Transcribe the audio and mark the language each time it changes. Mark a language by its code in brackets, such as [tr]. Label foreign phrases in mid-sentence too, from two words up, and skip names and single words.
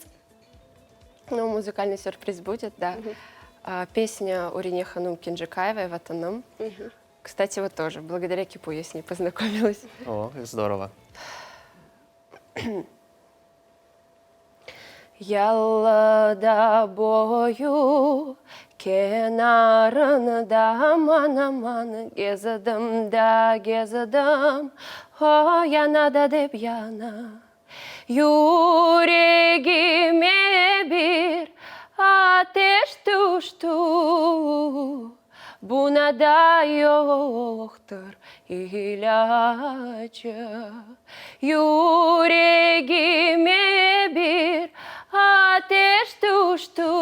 [ru] Ну, музыкальный сюрприз будет, да. Песня Урине Ханум Кинджикаевой «Ватаным». Кстати, вот тоже, благодаря Кипу я с ней познакомилась. О, как здорово. [crh] Яллада бою kenarında aman aman gezedim da gezedim o yana da dep yana yüreğime bir ateş düştü buna da yoktur ilacı yüreğime bir ateş düştü